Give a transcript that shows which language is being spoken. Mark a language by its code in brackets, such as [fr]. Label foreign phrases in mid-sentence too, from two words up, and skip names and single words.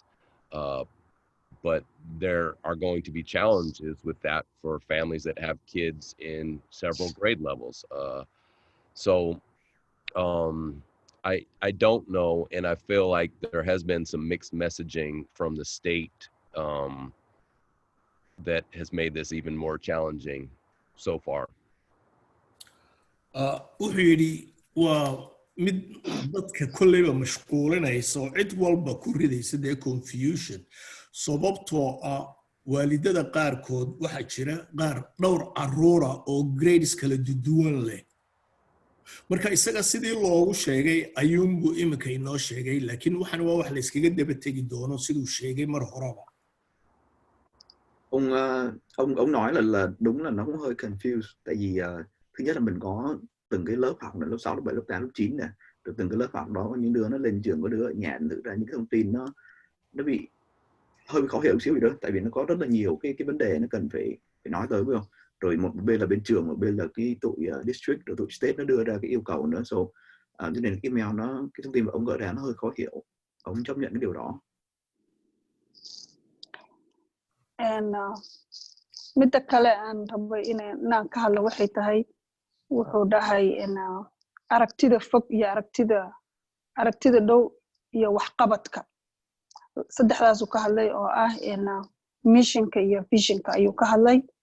[en] But there are going to be challenges with that for families that have kids in several grade levels. I don't know, and I feel like there has been some mixed messaging from the state that has made this even more challenging so far. [so] Wuxuu yidhi waa mid dadka kolleyba mashquulinayso cid walba ku ridaysa dee confusion sababtoo ah waalidada qaarkood waxaa jira qaar dhowr caruura oo grades kala duwan leh marka isaga sidii loogu sheegay ayuunbuu imika inoo sheegay laakiin waxaan waa wax la iskaga daba tegi doono siduu sheegay mar horeba. [vi] Ông nói là đúng là nó cũng hơi confused, tại vì thứ nhất là mình có từng cái lớp học là lớp 6, lớp 7, lớp 8, lớp 9 nè, rồi từng cái lớp học đó có những đứa nó lên trường, có đứa ở nhà, thực ra những cái thông tin nó bị hơi khó hiểu một xíu gì đó, tại vì nó có rất là nhiều cái vấn đề nó cần phải nói tới, phải không? Rồi một bên là bên trường, một bên là cái tụi district, rồi tụi state nó đưa ra cái yêu cầu nữa, cho nên email nó, cái thông tin mà ông gửi ra nó hơi khó hiểu, ông chấp nhận cái điều đó. [so] midda kale aan rabay inaan ka hadlo waxay tahay wuxuu dhahay aragtida fog iyo aragtida dhow iyo waxqabadka saddexdaas uu ka hadlay oo ah missionka iyo visionka ayuu ka hadlay